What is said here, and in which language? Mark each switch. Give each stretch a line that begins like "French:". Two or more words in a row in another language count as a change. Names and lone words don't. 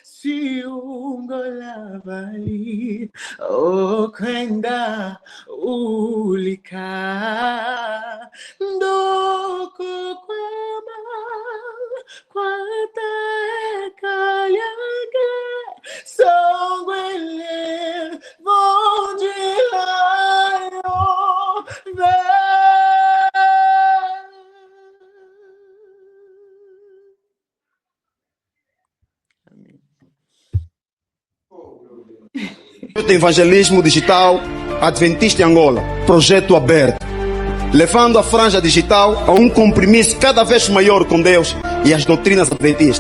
Umbundu: siungolavali okwenda ulika ndoko kwama kwateka yange songwele vonjilayo
Portuguese: Evangelismo Digital Adventista em Angola, projeto aberto, levando a franja digital a um compromisso cada vez maior com Deus e as doutrinas adventistas.